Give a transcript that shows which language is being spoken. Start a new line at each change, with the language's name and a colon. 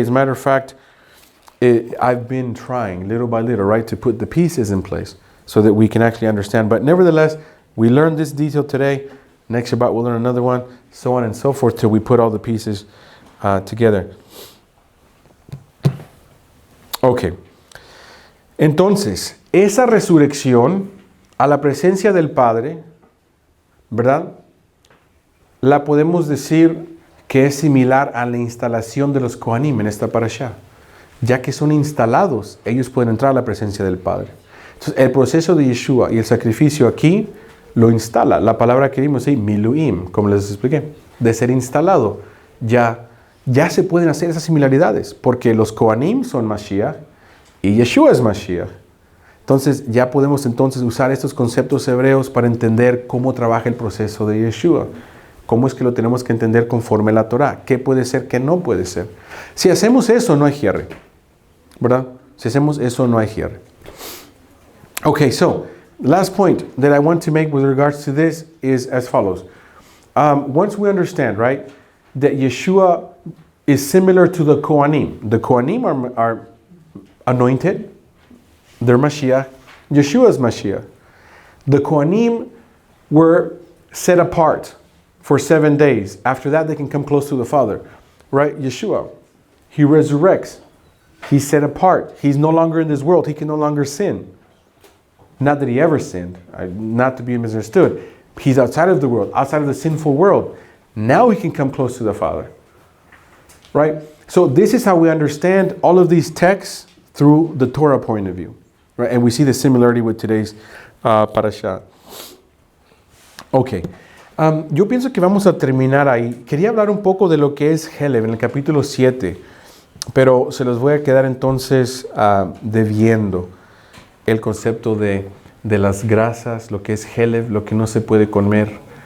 English: As a matter of fact, I've been trying little by little, right, to put the pieces in place so that we can actually understand. But nevertheless, we learned this detail today. Next Shabbat we'll learn another one, so on and so forth, till we put all the pieces together. Okay.
Spanish: Entonces, esa resurrección a la presencia del Padre, ¿verdad? La podemos decir que es similar a la instalación de los Kohanim en esta parashá. Ya que son instalados, ellos pueden entrar a la presencia del Padre. Entonces, el proceso de Yeshua y el sacrificio aquí lo instala. La palabra que vimos ahí, miluim, como les expliqué, de ser instalado. Ya se pueden hacer esas similaridades, porque los Kohanim son Mashiach y Yeshua es Mashiach. Entonces ya podemos usar estos conceptos hebreos para entender cómo trabaja el proceso de Yeshua. Cómo es que lo tenemos que entender conforme a la Torah. ¿Qué puede ser, qué no puede ser? Si hacemos eso, no hay hierre. ¿Verdad? Si hacemos eso, no hay hierre.
English: Okay, so, last point that I want to make with regards to this is as follows. Once we understand, right, that Yeshua is similar to the Kohanim. The Kohanim are anointed. They're Mashiach. Yeshua is Mashiach. The Kohanim were set apart for 7 days. After that, they can come close to the Father. Right? Yeshua, he resurrects. He's set apart. He's no longer in this world. He can no longer sin. Not that he ever sinned. Not to be misunderstood. He's outside of the world, outside of the sinful world. Now he can come close to the Father. Right? So this is how we understand all of these texts through the Torah point of view. Right? And we see the similarity with today's parasha. Ok.
Spanish: Yo pienso que vamos a terminar ahí. Quería hablar un poco de lo que es Helev en el capítulo 7, pero se los voy a quedar entonces debiendo el concepto de las grasas, lo que es Helev, lo que no se puede comer.